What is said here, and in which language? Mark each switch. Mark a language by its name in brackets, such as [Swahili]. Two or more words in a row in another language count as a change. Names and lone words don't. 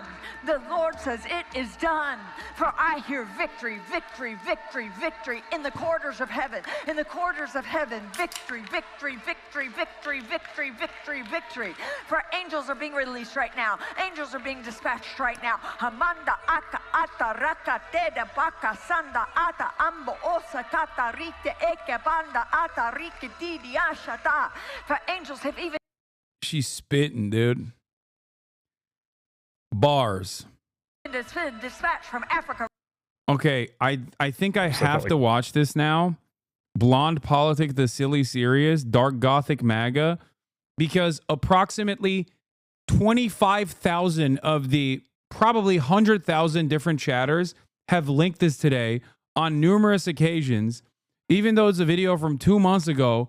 [English] The Lord says it is done. For I hear victory, victory, victory, victory in the corridors of heaven. In the corridors of heaven, victory, victory, victory, victory, victory, victory, victory. For angels are being released right now. Angels are being dispatched right now. Hamanda aka ata raka teda baka sanda ata ambo osa kata rite eke banda ata rike didi ashata. For angels have even. She's spitting, dude. Bars. Dispatched from Africa. Okay, I think I have to watch this now. Blonde Politic, the Silly Serious, Dark Gothic Maga, because approximately 25,000 of the probably 100,000 different chatters have linked this today on numerous occasions, even though it's a video from 2 months ago.